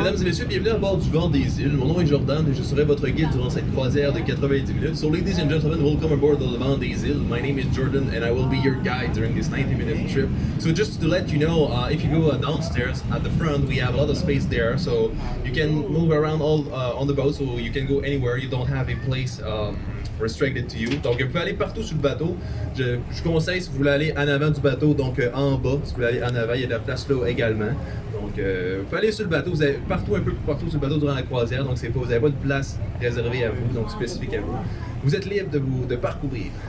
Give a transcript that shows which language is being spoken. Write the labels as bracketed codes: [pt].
[fr] mesdames et messieurs, bienvenue à bord du Vent des Îles. Mon nom est Jordan et je serai votre guide durant cette croisière de 90 minutes. [en] So, ladies and gentlemen, welcome aboard the Vent des Îles. My name is Jordan and I will be your guide during this 90-minute trip. So, just to let you know, if you go downstairs at the front, we have a lot of space there. So, you can move around all on the boat, so you can go anywhere. You don't have a place restricted to you. [fr] Donc, vous pouvez aller partout sur le bateau. Je conseille, si vous voulez aller en avant du bateau, donc en bas, si vous voulez aller en avant, il y a de la place là également. Donc, vous pouvez aller sur le bateau, vous avez partout, un peu partout sur le bateau durant la croisière, donc c'est pas, vous n'avez pas de place réservée à vous, donc spécifique à vous. Vous êtes libre de parcourir.